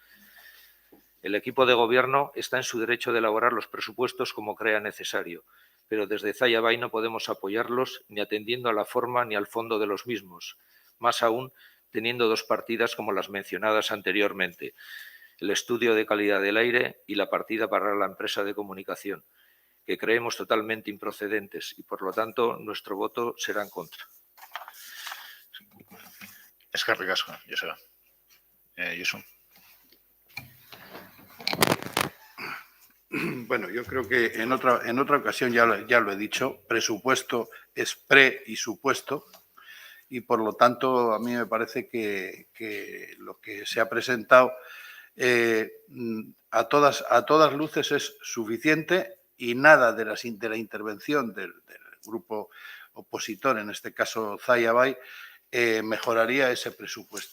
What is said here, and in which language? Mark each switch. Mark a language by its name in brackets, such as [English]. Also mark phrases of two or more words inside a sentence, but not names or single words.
[Spanish] El equipo de gobierno está en su derecho de elaborar los presupuestos como crea necesario, pero desde Zaya Bay no podemos apoyarlos ni atendiendo a la forma ni al fondo de los mismos, más aún teniendo dos partidas como las mencionadas anteriormente, el estudio de calidad del aire y la partida para la empresa de comunicación, que creemos totalmente improcedentes y, por lo tanto, nuestro voto será en contra. [Basque] Eskerrik asko, Joseba. Josu. [Spanish] Bueno, yo creo que en otra ocasión ya lo he dicho, presupuesto es pre y supuesto, y por lo tanto a mí me parece que lo que se ha presentado a todas luces es suficiente y nada de la intervención del grupo opositor, en este caso Zaya Bay, mejoraría ese presupuesto.